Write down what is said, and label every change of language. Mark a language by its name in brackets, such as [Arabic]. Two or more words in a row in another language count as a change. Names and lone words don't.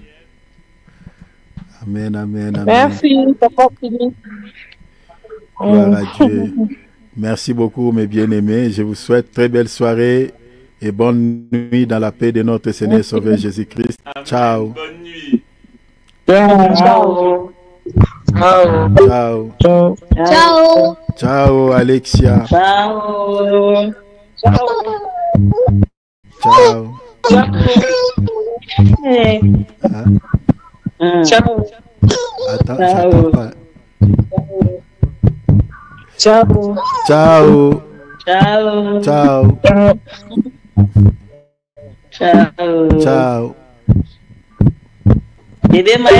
[French] Amen, amen, amen. Merci, papa Philippe. Gloire à Dieu. Merci beaucoup, mes bien-aimés. Je vous souhaite très belle soirée et bonne nuit dans la paix de notre Seigneur Sauveur Jésus-Christ. Ciao. Bonne nuit. Ciao. Ciao. Ciao. Ciao. Ciao. Ciao, Alexia. Ciao. Ciao. Ciao. Attends, j'attends pas. Ciao. Ciao. Ciao. Ciao. Ciao. Ciao. Ciao.